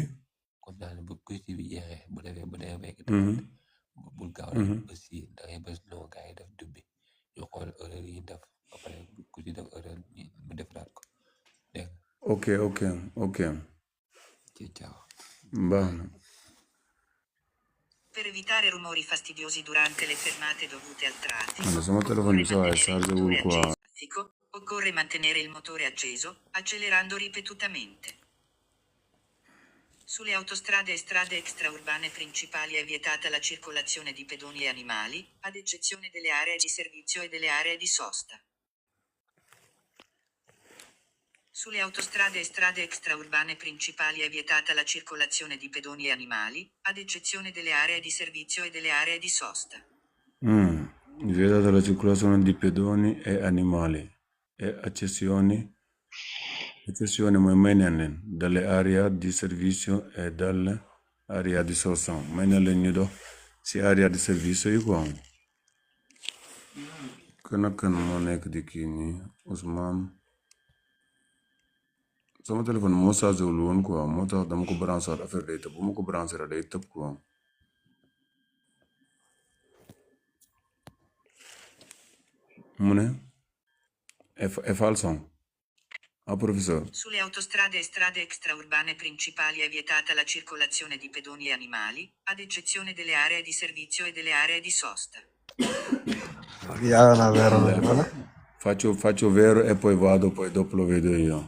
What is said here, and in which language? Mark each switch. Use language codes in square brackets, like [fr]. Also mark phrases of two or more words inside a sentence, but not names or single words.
[wo] kon naa ne bu quiz bi jeexee bu demee bekk bul gaaw bës yi da ngay bës noo gars yi def dubbi ñu xool erreur yi def ba pare ku ci def erreur mu defaraat ko dégg ok ciao baax na. [it] Per evitare rumori fastidiosi durante le fermate dovute al traffico, [wo] sama telefono [it] occorre mantenere il motore acceso, accelerando ripetutamente. Sulle autostrade e strade extraurbane principali è vietata la circolazione di pedoni e animali, ad eccezione delle aree di servizio e delle aree di sosta. Sulle autostrade e strade extraurbane principali è vietata la circolazione di pedoni e animali, ad eccezione delle aree di servizio e delle aree di sosta. Vietata la circolazione di pedoni e animali, e accessioni [wo] mooy may nañ leen [it] dalle area di servizio e dalle area di sourcing [wo] may nañ leen ñu dox si [it] area di servizio [wo] yi quoi kan ak kan moo nekk di kii nii Ousmane sama téléphone moo chargé wul woon quoi moo tax dama ko branché waat affaire day tëb bu ma ko branché rek day tëb quoi mu ne [it] è falso [wo] professeur [it] Sulle autostrade e strade extraurbane principali è vietata la circolazione di pedoni e animali, ad eccezione delle aree di servizio e delle aree di sosta. Faccio vero e poi vado, poi dopo lo vedo io.